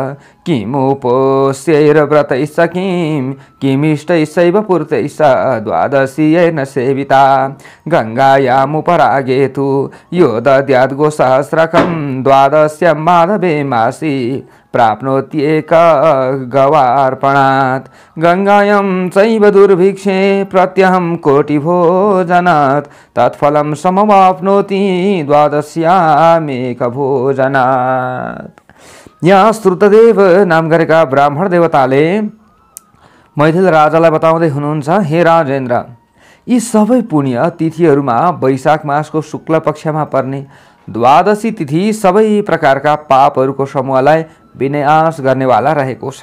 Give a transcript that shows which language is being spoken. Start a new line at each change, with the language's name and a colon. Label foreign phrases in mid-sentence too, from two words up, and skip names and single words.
Sanskrit: किमुपोष्यैर्व्रतैश्च किमिष्टैश्चैव पूर्तैश्च द्वादशीयेन सेविता गङ्गायामुपरागे तु यो दद्याद् गोसहस्रकं द्वादश्यां माधवे मासि प्राप्नोत्येक गवार्पणात् गंगायां चैव दुर्भिक्षे प्रत्यहं कोटिभोजनात् तत्फलं समवाप्नोति द्वादश्यामेक भोजनात्।
Nepali: यहाँ श्रुतदेव नाम गरेका ब्राह्मण देवताले मैथिल राजालाई बताउँदै हुनुहुन्छ, हे राजेन्द्र, यी सबै पुण्य तिथिहरूमा वैशाख मासको शुक्ल पक्षमा पर्ने द्वादशी तिथि सबै प्रकारका पापहरूको समूहलाई विनाश गर्नेवाला रहेको छ।